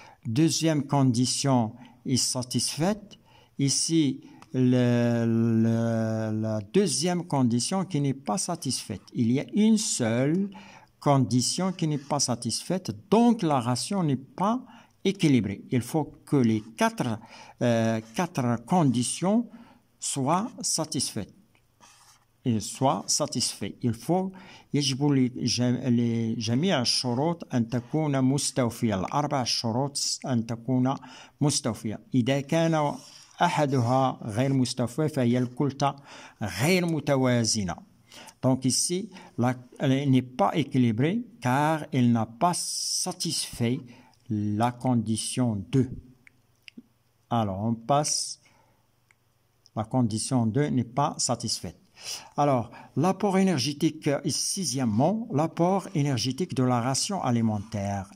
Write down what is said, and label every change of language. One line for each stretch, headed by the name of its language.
French: Deuxième condition est satisfaite. Ici, la deuxième condition qui n'est pas satisfaite. Il y a une seule condition qui n'est pas satisfaite, donc la ration n'est pas équilibrée. Il faut que les quatre conditions soient satisfaites. Il faut
Arabic: يجب لجميع الشروط أن تكون مستوفية. الأربع شروط أن تكون مستوفية. إذا كان أحدها غير مستوفى فهي الكلة غير متوازنة.
French: Donc ici, elle n'est pas équilibrée car elle n'a pas satisfait la condition 2. Alors, on passe, la condition 2 n'est pas satisfaite. Alors, l'apport énergétique, sixièmement, l'apport énergétique de la ration alimentaire.